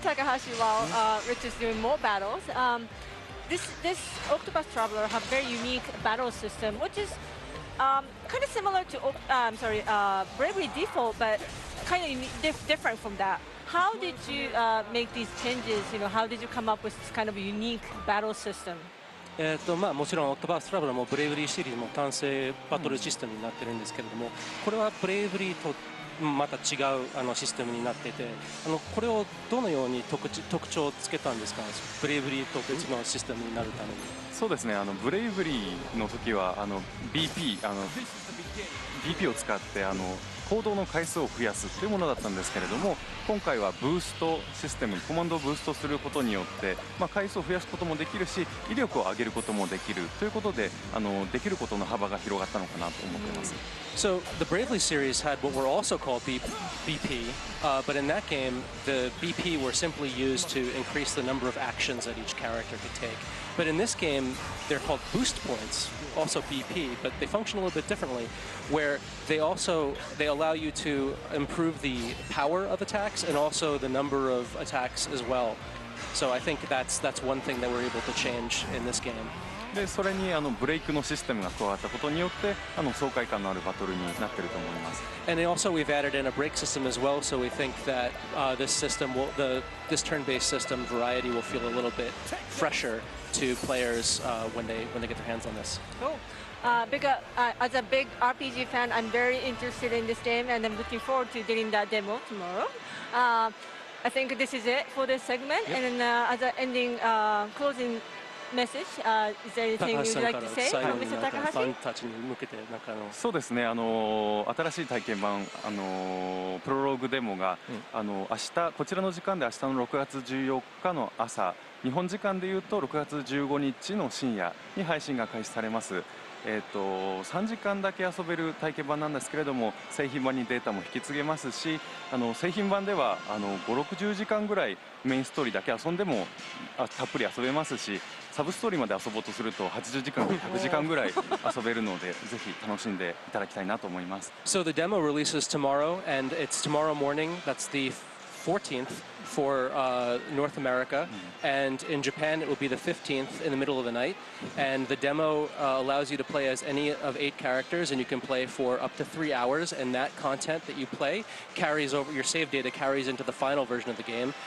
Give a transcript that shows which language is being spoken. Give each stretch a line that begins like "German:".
English: Takahashi, while Rich is doing more battles, this Octopath Traveler have very unique battle system, which is kind of similar to Bravely Default, but kind of different from that. How did you make these changes? You know, how did you come up with this kind of unique battle system?
Japanese: もちろんオクトパストラベラーもブレイブリーシリーズも単性バトルシステムになってるんですけれども、これはブレイブリーとまた違うシステムになっていて、これをどのように特徴をつけたんですか？ブレイブリーと別のシステムになるために。そうですね。ブレイブリーの時はBP BP を使って行動の回数を増やすというものだったんですけれども、今回はブーストシステム、コマンドをブーストすることによって、回数を増やすこともできるし、威力を上げることもできるということで、できることの幅が広がったのかなと思っています。
English: So the Bravely series had what were also called BP, but in that game, the BP were simply used to increase the number of actions that each character could take. But in this game, they're called boost points, also BP, but they function a little bit differently, where they allow you to improve the power of attacks and also the number of attacks as well. So I think that's one thing that we're able to change in this game.
Japanese: でそれにブレイクのシステムが加わったことによって爽快感のあるバトルになっていると思います。
English: And then also we've added in a break system as well, so we think that this system will, this turn-based system variety will feel a little bit fresher to players when they get their hands on this. Cool. Because as a big RPG fan, I'm very interested in this game, and I'm looking forward to getting that demo tomorrow. I think this is it for this segment. Yep. And as an ending, closing message, is there anything you'd like to say from Mr. Takahashi?
Japanese: そうですね、新しい体験版、プロローグデモが、明日こちらの時間で明日の6月14日の朝、日本時間でいうと6月15日の深夜に配信が開始されます。 3時間だけ遊べる体験版なんですけれども、製品版にデータも引き継げますし、製品版では5、60時間ぐらいメインストーリーだけ遊んでもたっぷり遊べますし、サブストーリーまで遊ぼうとすると80時間から100時間ぐらい遊べるので、ぜひ楽しんでいただきたいなと思います。
English: So the demo releases tomorrow, and it's tomorrow morning. That's the 14th for North America, and in Japan it will be the 15th in the middle of the night. And the demo allows you to play as any of 8 characters, and you can play for up to 3 hours, and that content that you play carries over, your save data carries into the final version of the game.